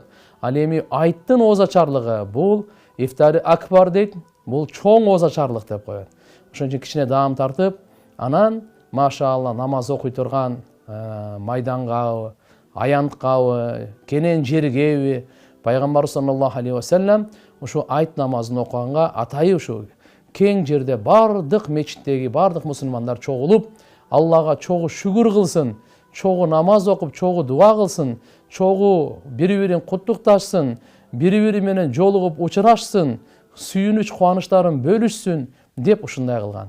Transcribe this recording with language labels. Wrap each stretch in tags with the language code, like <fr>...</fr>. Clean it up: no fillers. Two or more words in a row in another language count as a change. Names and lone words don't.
<ky>Ал эми айттын оозачарлыгы бул</ky> <ar>إفطار أكبر</ar> <ky>дейт, бул чоң оозачарлык деп коет. Ошон үчүн кичине даам тартып, анан машаалла намаз окуй турган майдангабы, аянткабы, кенен жергеби, Пайгамбар</ky> <ar>صلى الله عليه وسلم</ar> <ky>ушу айт намазын окуганга атайы ушу кең жерде бардык мечиттеги бардык мусулмандар чогулуп, Аллага чогуу шүгүр кылсын, чогуу намаз окуп, чогуу дуа кылсын, чогуу бири-бирин куттукташсын, бири-бири менен жолугуп учурашсын, сүйүнүч кубанычтарын бөлүшсүн деп ушундай кылган.</ky>